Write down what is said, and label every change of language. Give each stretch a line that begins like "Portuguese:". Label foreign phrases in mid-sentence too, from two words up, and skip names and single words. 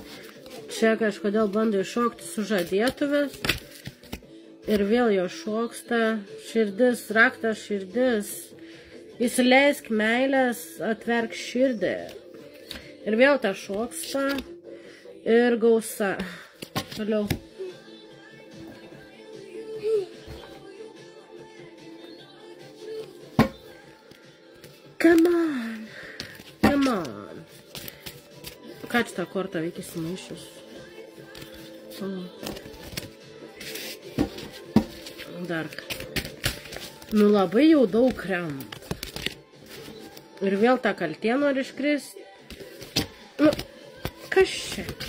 Lithuanian: Čia kažkodėl bando iššokti sužadėtuvės. Ir vėl jo šoksta. Širdis, raktas širdis. Įsileisk meilės, atverk širdį. Ir vėl ta šoksta. Ir gausa. Toliau.
English: Come on. Come on.
Lithuanian: Ką čia tą kortą veikia įsimaišius? Dar. Nu labai jau daug kremta. Ir vėl tą kaltė nori iškristi. Nu, kas čia?